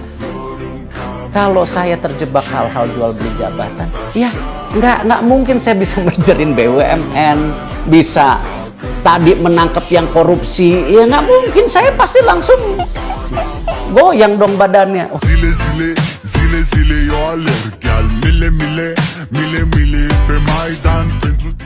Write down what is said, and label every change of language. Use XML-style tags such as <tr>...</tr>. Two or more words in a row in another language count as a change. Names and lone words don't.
<id>Kalau saya terjebak hal-hal jual beli jabatan, ya nggak mungkin saya bisa mergerin BUMN, bisa tadi menangkap yang korupsi, ya nggak mungkin. Saya pasti langsung goyang dong badannya. Oh. Zile yo alerg al mile mile be maidan</id>